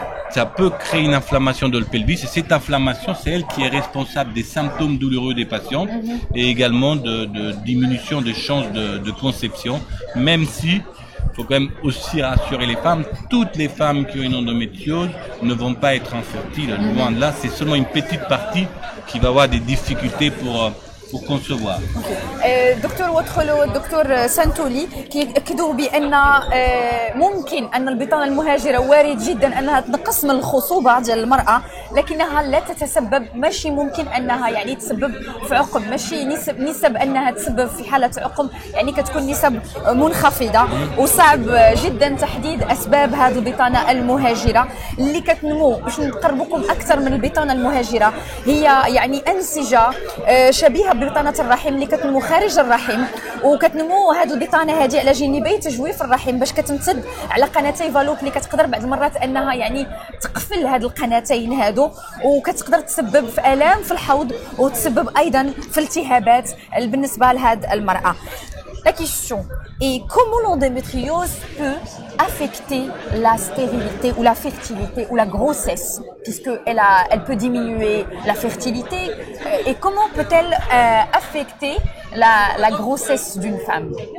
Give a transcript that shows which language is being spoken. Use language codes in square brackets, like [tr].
[fr] Ça peut créer une inflammation de le pelvis et cette inflammation, c'est elle qui est responsable des symptômes douloureux des patientes et également de diminution des chances de conception, même si il faut quand même aussi rassurer les femmes. Toutes les femmes qui ont une endométriose ne vont pas être infertiles. Loin de là, c'est seulement une petite partie qui va avoir des difficultés pour concevoir. [ar] دكتور وادخلوا الدكتور سانتولي كيأكدوا بأن ممكن أن البطانة المهاجرة وارد جدا أنها تنقص من الخصوبة ديال المرأة، لكنها لا تتسبب، ماشي ممكن أنها يعني تسبب في عقم، ماشي نسب أنها تسبب في حالة عقم، يعني كتكون نسب منخفضة وصعب جدا تحديد أسباب هذه البطانة المهاجرة اللي كتنمو. باش نقربكم أكثر من البطانة المهاجرة، هي يعني أنسجة شبيهة ببطانة الرحم اللي كتنمو خارج الرحم، وكتنمو هذه البطانة هذه على جانبي تجويف الرحم باش كتمتد على قناتي فالوب اللي كتقدر بعض المرات انها يعني تقفل هذه القناتين هادو، وكتقدر تسبب في الام في الحوض وتسبب ايضا في التهابات بالنسبه لهذه المراه. [fr] La question est comment l'endométriose peut affecter la stérilité ou la fertilité ou la grossesse, puisqu'elle peut diminuer la fertilité, et comment peut-elle affecter la grossesse d'une femme?